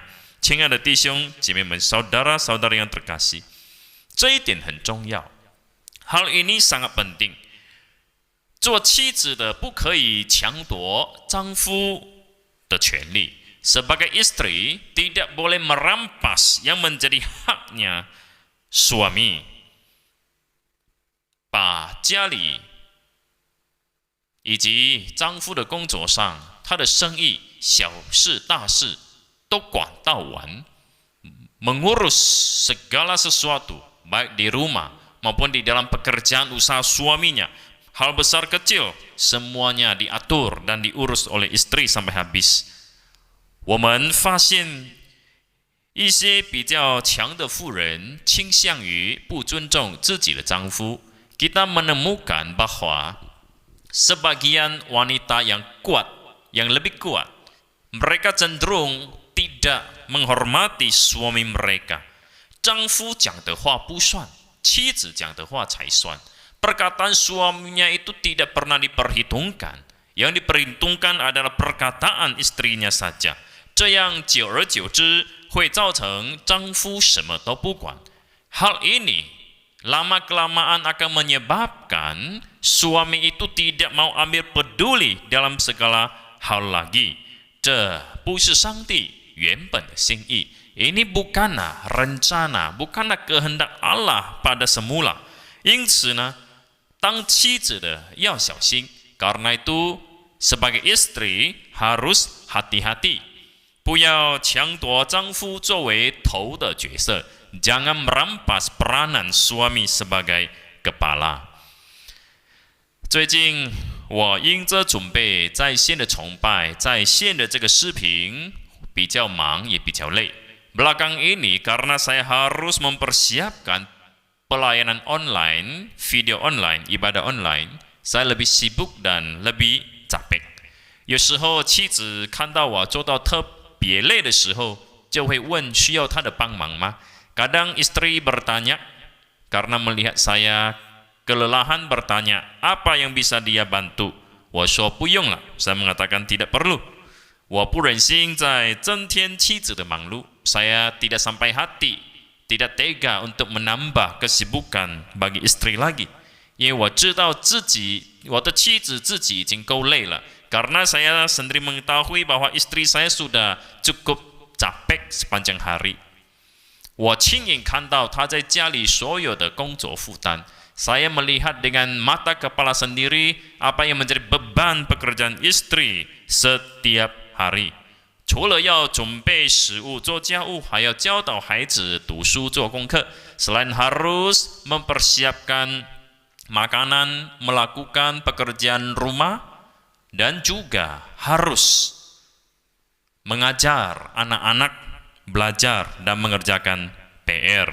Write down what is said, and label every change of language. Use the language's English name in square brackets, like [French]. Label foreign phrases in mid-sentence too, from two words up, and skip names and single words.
[Chinese] 亲爱的弟兄姐妹们 [Indonesian] saudara-saudara yang terkasih, [Chinese] 这一点很重要。 [Indonesian] hal ini sangat penting。 [Chinese] 做妻子的不可以抢夺丈夫的权利。 [Indonesian] Sebagai istri tidak boleh merampas yang menjadi haknya suami。 [Chinese] 把家里以及丈夫的工作上，他的生意小事大事都管到完。 [Indonesian] mengurus segala sesuatu baik di rumah maupun di dalam pekerjaan usaha suaminya。hal besar kecil semuanya diatur dan diurus oleh istri sampai habis。 [Chinese] 我们发现一些比较强的妇人倾向于不尊重自己的丈夫。 [Indonesian] Kita menemukan bahwa sebagian wanita yang kuat, yang lebih kuat, mereka cenderung tidak menghormati suami mereka。 [Chinese] 丈夫讲的话不算，妻子讲的话才算。 [Indonesian] Perkataan suaminya itu tidak pernah diperhitungkan. Yang diperhitungkan adalah perkataan istrinya saja. [Chinese] 这样久而久之会造成丈夫什么都不管。 [Indonesian] hal ini lama kelamaan akan menyebabkan suami itu tidak mau ambil peduli dalam segala hal lagi。 [Chinese] 这不是上帝原本的心意。 [Indonesian] Ini bukanlah rencana, bukanlah kehendak Allah pada semula。 [Chinese] 因此呢，当妻子的要小心。 [Indonesian] karena itu sebagai istri harus hati-hati， [Chinese] 不要抢夺丈夫作为头的角色。 [Indonesian] jangan merampas peranan suami sebagai kepala。 [Chinese] 最近我因着准备在线的崇拜，在线的这个视频比较忙也比较累。 [Indonesian] belakang ini karena saya harus mempersiapkan pelayanan online, video online, ibadah online， saya lebih sibuk dan lebih capek。 [Chinese] 有时候妻子看到我做到特别累的时候，就会问需要他的帮忙吗？ [Indonesian] Kadang istri bertanya karena melihat saya kelelahan bertanya apa yang bisa dia bantu。 [Chinese] 我说不用了， [Indonesian] saya mengatakan tidak perlu。 [Chinese] 我不忍心再增添妻子的忙碌， [Indonesian] saya tidak sampai hati tidak tega untuk menambah kesibukan bagi istri lagi。 [Chinese] 因为我知道自己，我的妻子自己已经够累了。 [Indonesian] karena saya sendiri mengetahui bahwa istri saya sudah cukup capek sepanjang hari。 [Chinese] 我亲眼看到她在家里所有的工作负担。 [Indonesian] saya melihat dengan mata kepala sendiri apa yang menjadi beban pekerjaan istri setiap hari。 [Chinese] 除了要准备食物做家务，还要教导孩子读书做功课。 [Indonesian] selain harus mempersiapkan makanan, melakukan pekerjaan rumah, dan juga harus mengajar anak-anak belajar dan mengerjakan PR。